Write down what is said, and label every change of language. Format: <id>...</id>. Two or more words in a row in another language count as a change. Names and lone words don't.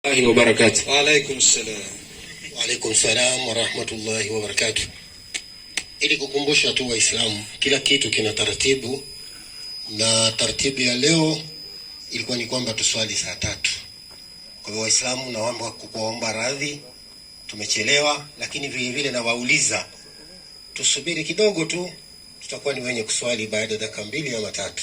<ar>وبركاته. وعليكم السلام. وعليكم السلام ورحمة الله وبركاته.</ar> <sw>Ili kukumbusha tu Waislamu, kila kitu kina taratibu, na taratibu ya leo ilikuwa ni kwamba tuswali saa 3. Kwa hivyo Waislamu naomba kukuomba radhi, tumechelewa, lakini vile vile na wauliza tusubiri kidogo tu, tutakuwa ni wenye kuswali baada ya dakika 2 ama 3.</sw>